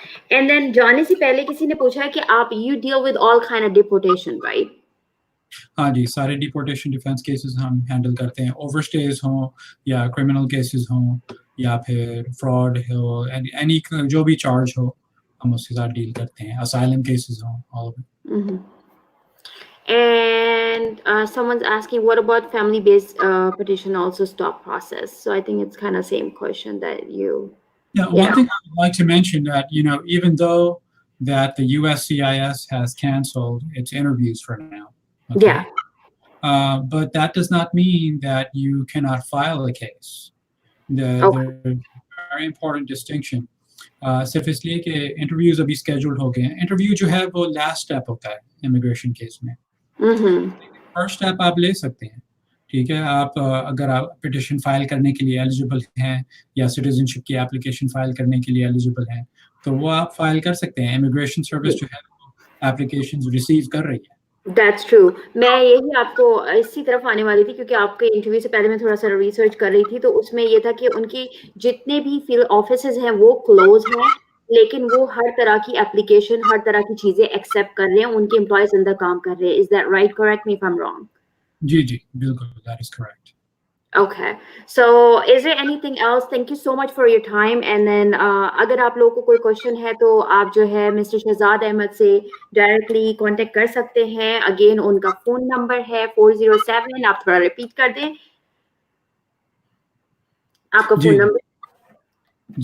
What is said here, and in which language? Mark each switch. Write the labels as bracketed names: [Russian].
[English] And then [Hindi] जाने से पहले किसी ने पूछा है कि आप [English] you deal with all kind of deportation, right? [Hindi] हाँ जी सारे डिपोर्टेशन डिफेंस केसेस हम हैंडल करते हैं ओवरस्टेज हो या क्रिमिनल केसेस हो या फिर फ्रॉड हो एनी जो भी चार्ज हो हम उसके साथ डील करते हैं असाइलम केसेस हो [English] all of it. And someone's asking what about family based petition also stop process, so I think it's kind of same question that you one thing I would like to mention that even though that the USCIS has canceled its interviews for now. Okay? But that does not mean that you cannot file a case. There's a very important distinction. [Hindi] सिर्फ इसलिए कि interviews अभी scheduled हो गए हैं interview जो है वो लास्ट स्टेप होता है इमिग्रेशन केस में फर्स्ट स्टेप आप ले सकते हैं ठीक है आप अगर आप पिटिशन फाइल करने के लिए एलिजिबल हैं या सिटीजनशिप की एप्लीकेशन फाइल करने के लिए एलिजिबल हैं तो वो आप फाइल कर सकते हैं इमिग्रेशन सर्विस जो है एप्लीकेशंस रिसीव कर रही है [English] That's true. [Hindi] मैं यही आपको इसी तरफ आने वाली थी क्योंकि आपके इंटरव्यू से पहले मैं थोड़ा सा रिसर्च कर रही थी तो उसमें ये था कि उनकी जितने भी फील्ड ऑफिसेज हैं वो क्लोज हैं लेकिन वो हर तरह की एप्लीकेशन हर तरह की चीजें एक्सेप्ट कर रहे हैं उनके एम्प्लॉयज अंदर काम कर रहे हैं [English] is that right correct me if I am wrong [Hindi] जी बिल्कुल [English] That is correct Okay, so is there anything else? Thank you so much for your time. [Hindi] And then अगर आप लोगों को कोई क्वेश्चन है तो आप जो है मिस्टर शहजाद अहमद से डायरेक्टली कांटेक्ट कर सकते हैं अगेन उनका फोन नंबर है 407 आप थोड़ा रिपीट कर दें आपका फोन नंबर